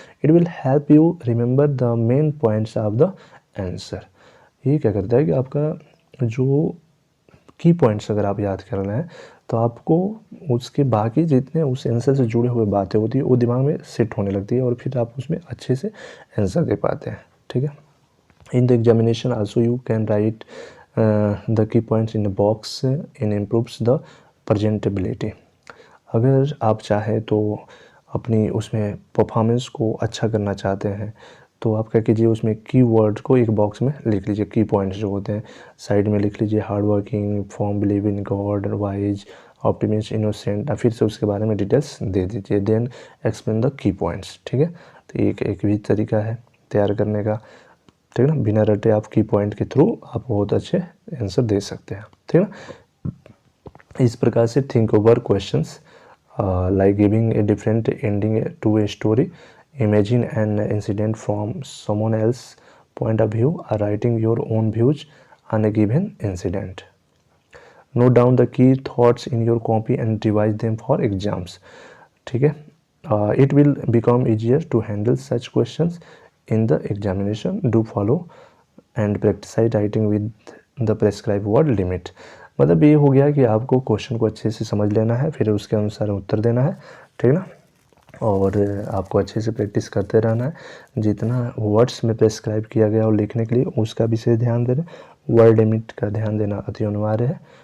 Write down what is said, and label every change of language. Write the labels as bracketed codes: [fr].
[en] It will help you remember the main points of the answer. [hi] ये क्या करता है कि आपका जो की पॉइंट्स अगर आप याद करना है तो आपको उसके बाकी जितने उस आंसर से जुड़े हुए बातें होती है वो दिमाग में सेट होने लगती है और फिर आप उसमें अच्छे से आंसर दे पाते हैं। ठीक है। [en] In the examination also you can write the key points in a box and improves the presentability. [hi] अगर आप चाहें तो अपनी उसमें परफॉर्मेंस को अच्छा करना चाहते हैं तो आप क्या कीजिए, उसमें की वर्ड को एक बॉक्स में लिख लीजिए, की पॉइंट्स जो होते हैं साइड में लिख लीजिए, hard working, form believe in God, wise, optimist, innocent, फिर से उसके बारे में डिटेल्स दे दीजिए, [en] Then explain the key points. [hi] ठीक है। तो एक भी तरीका है तैयार करने का। ठीक है ना, बिना रटे आप की पॉइंट के थ्रू आप बहुत अच्छे आंसर दे सकते हैं। ठीक है ना। इस प्रकार से [en] Think over questions like giving a different ending to a story, imagine an incident from someone else point of view, और writing your own views on a given incident. Note down the key thoughts in your copy and revise them for exams. [hi] ठीक है। [en] It will become easier to handle such questions in the examination. Do follow and practice writing with the prescribed word limit. [hi] मतलब ये हो गया कि आपको question को अच्छे से समझ लेना है, फिर उसके अनुसार उत्तर देना है, ठीक है ना। और आपको अच्छे से प्रैक्टिस करते रहना है। जितना वर्ड्स में प्रेस्क्राइब किया गया और लिखने के लिए उसका विशेष ध्यान देना, वर्ड लिमिट का ध्यान देना अति अनिवार्य है।